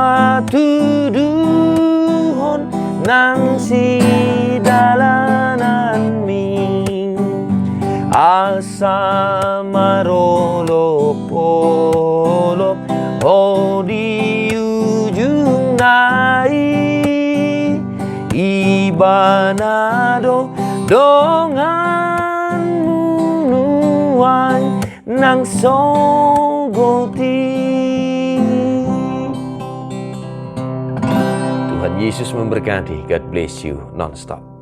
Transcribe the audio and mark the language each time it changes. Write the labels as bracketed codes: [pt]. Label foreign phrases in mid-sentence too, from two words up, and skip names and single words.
[bbc] patuduhon nang sidalanan mi asa marolop-olop oh di ujung nai ibanado dongan nuan nang sogoti. [id] Tuhan Yesus memberkati. [en] God bless you non-stop.